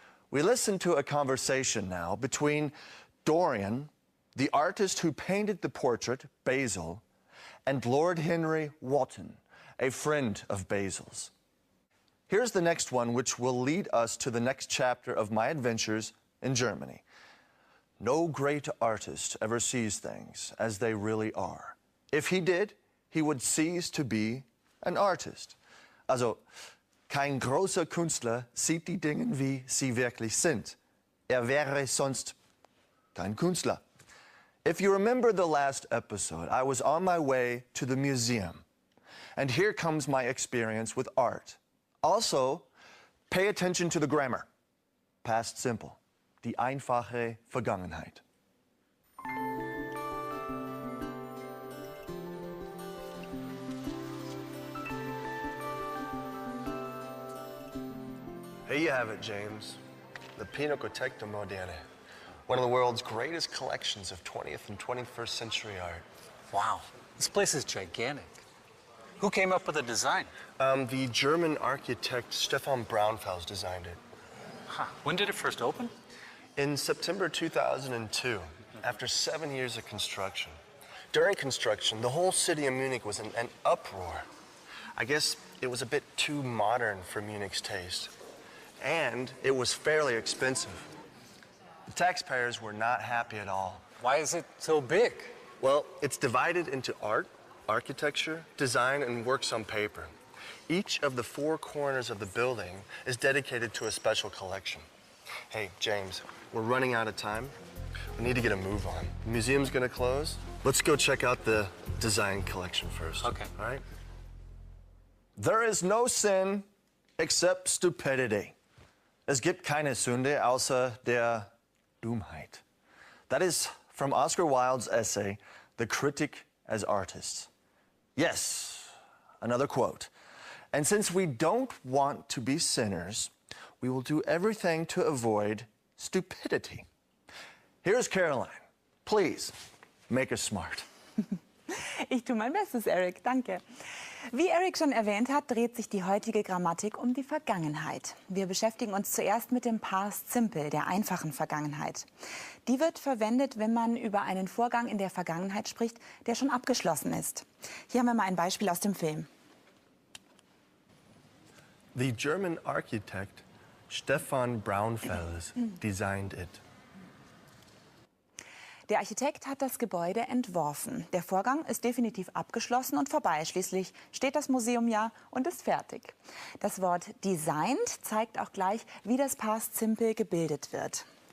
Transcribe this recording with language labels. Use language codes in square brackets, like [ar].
[en] We listen to a conversation now between Dorian, the artist who painted the portrait, Basil, and Lord Henry Wotton, a friend of Basil's. Here's the next one, which will lead us to the next chapter of my adventures in Germany. No great artist ever sees things as they really are. If he did, he would cease to be an artist. [de] Also, kein großer Künstler sieht die Dinge, wie sie wirklich sind. Wäre sonst kein Künstler. [en] If you remember the last episode, I was on my way to the museum. And here comes my experience with art. Also, pay attention to the grammar. Past simple. [de] Die einfache Vergangenheit. [en] Here you have it, James. The Pinakothek der Moderne. One of the world's greatest collections of 20th and 21st century art. Wow, this place is gigantic. Who came up with the design? The German architect Stefan Braunfels designed it. Huh. When did it first open? In September 2002, after 7 years of construction. During construction, the whole city of Munich was in an uproar. I guess it was a bit too modern for Munich's taste. And it was fairly expensive. The taxpayers were not happy at all. Why is it so big? Well, it's divided into art, architecture, design, and works on paper. Each of the 4 corners of the building is dedicated to a special collection. Hey, James, we're running out of time. We need to get a move on. The museum's gonna close. Let's go check out the design collection first. Okay. All right? There is no sin except stupidity. [de] Es gibt keine Sünde außer der Dummheit. [en] That is from Oscar Wilde's essay, The Critic as Artists. Yes, another quote. And since we don't want to be sinners, we will do everything to avoid stupidity. Here's Caroline. Please, make us smart. [de] Ich tue mein Bestes, Eric. Danke. Wie Eric schon erwähnt hat, dreht sich die heutige Grammatik um die Vergangenheit. Wir beschäftigen uns zuerst mit dem Past Simple, der einfachen Vergangenheit. Die wird verwendet, wenn man über einen Vorgang in der Vergangenheit spricht, der schon abgeschlossen ist. Hier haben wir mal ein Beispiel aus dem Film. [en] The German architect Stefan Braunfels designed it. [de] Der Architekt hat das Gebäude entworfen. Der Vorgang ist definitiv abgeschlossen und vorbei. Schließlich steht das Museum ja und ist fertig. Das Wort designed zeigt auch gleich, wie das Past Simple gebildet wird.